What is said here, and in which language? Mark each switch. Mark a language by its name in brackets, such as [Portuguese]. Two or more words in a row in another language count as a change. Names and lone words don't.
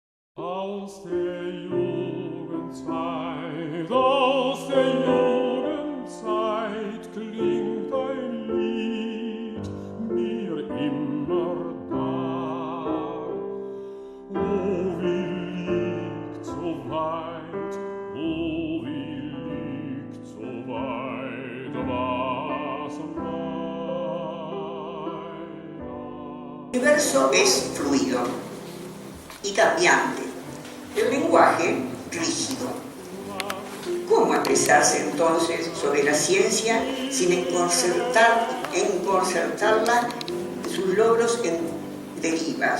[German] Aus der Jugendzeit klingt ein Lied mir immer da. Oh, wie liegt so weit, oh, wie liegt so weit, was [Spanish] El verso es fluido y cambiante, el lenguaje rígido. ¿Cómo expresarse entonces sobre la ciencia sin enconcertarla sus logros en derivas?